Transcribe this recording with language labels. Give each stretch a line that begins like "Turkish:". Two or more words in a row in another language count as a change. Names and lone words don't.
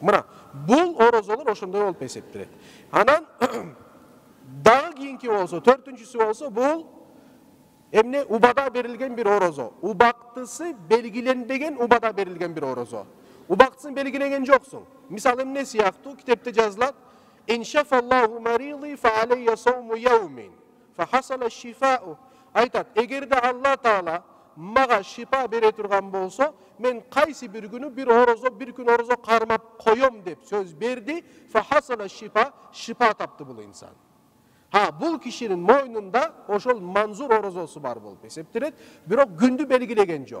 Kyrgyz: Мына, бул орозолор ошондой болуп эсептелет. Анан дагы кийинки болсо, төртүнчүсү болсо, бул эмне убада берилген бир орозо. Убактысы белгиленбеген убада берилген бир орозо. Убактысын белгилеген жоксуң. Мисалы эмне сыяктуу китепте жазылат:
Arabic: "إن شفى الله مريضي فعلي صوم يوم فحصل شفاؤه".
Kyrgyz: Айтат, эгерде Алла Таала мага шифа бере турган болсо, мен кайсы бир күнү бир күн орозо кармап коем деп сөз берди.
Arabic: فحصل شفاء
Kyrgyz: тапты бул инсан. Бул кишинин мойнунда ошол манзур орозосу бар болуп эсептелет, бирок күндү белгилеген жок.